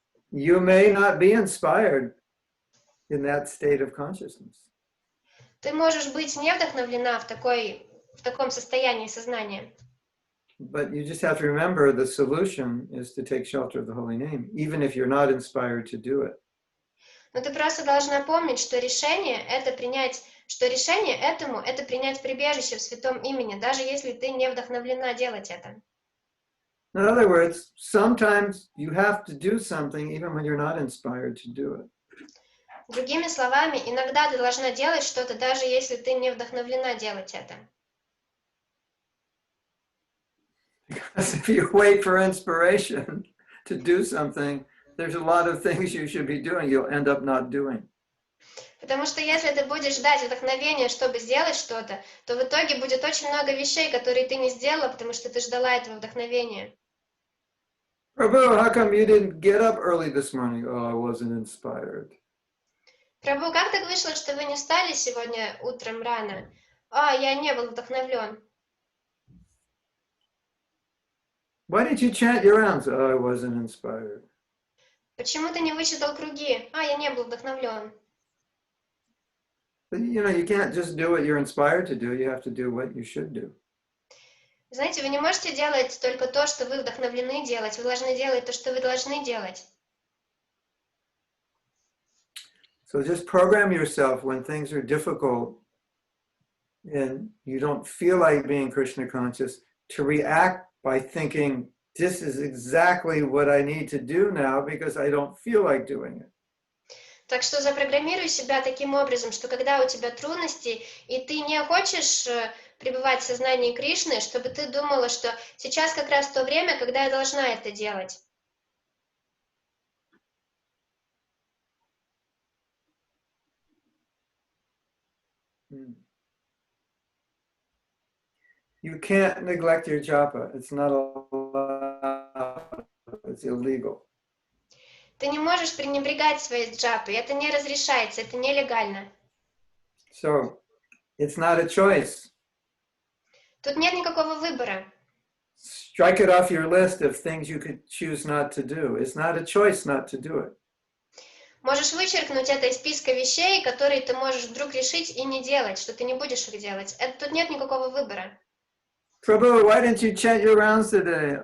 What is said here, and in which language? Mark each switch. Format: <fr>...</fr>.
<en>You may not be inspired in that state of consciousness.</en> <ru>Ты можешь быть не вдохновлена в таком состоянии сознания.</ru> <en>But you just have to remember the solution is to take shelter of the holy name, even if you're not inspired to do it.</en> <ru>Но ты просто должна помнить, что решение этому – это принять прибежище в святом имени, даже если ты не вдохновлена делать это.</ru> <en>In other words, sometimes you have to do something even when you're not inspired to do it.</en> <ru>Другими словами, иногда ты должна делать что-то, даже если ты не вдохновлена делать это.</ru> <en>Because if you wait for inspiration to do something, there's a lot of things you should be doing you'll end up not doing.</en> <ru>Потому что если ты будешь ждать вдохновения, чтобы сделать что-то, то в итоге будет очень много вещей, которые ты не сделала, потому что ты ждала этого вдохновения.</ru> <en>Prabhu, how come you didn't get up early this morning? Oh, I wasn't inspired.</en> <ru>Прабху, как так вышло, что вы не встали сегодня утром рано? Я не был вдохновлен.</ru> <en>Why didn't you chant your rounds? Oh, I wasn't inspired.</en> <ru>Почему ты не вычитал круги? Я не был вдохновлен.</ru> <en>But you can't just do what you're inspired to do. You have to do what you should do.</en> <ru>Знаете, вы не можете делать только то, что вы вдохновлены делать. Вы должны делать то, что вы должны делать.</ru> <en>So just program yourself when things are difficult and you don't feel like being Krishna conscious to react by thinking, this is exactly what I need to do now because I don't feel like doing it.</en> <ru>Так что запрограммируй себя таким образом, что когда у тебя трудности, и ты не хочешь пребывать в сознании Кришны, чтобы ты думала, что сейчас как раз то время, когда я должна это делать.</ru> <en>You can't neglect your japa. It's not allowed. It's illegal.</en> <ru>Ты не можешь пренебрегать своей джапой. Это не разрешается, это нелегально.</ru> <en>So it's not a choice.</en> <ru>Тут нет никакого выбора.</ru> <en>Strike it off your list of things you could choose not to do. It's not a choice not to do it.</en> <ru>Можешь вычеркнуть это из списка вещей, которые ты можешь вдруг решить и не делать, что ты не будешь их делать. Тут нет никакого выбора.</ru> <en>Prabhu, why didn't you chant your rounds today?</en>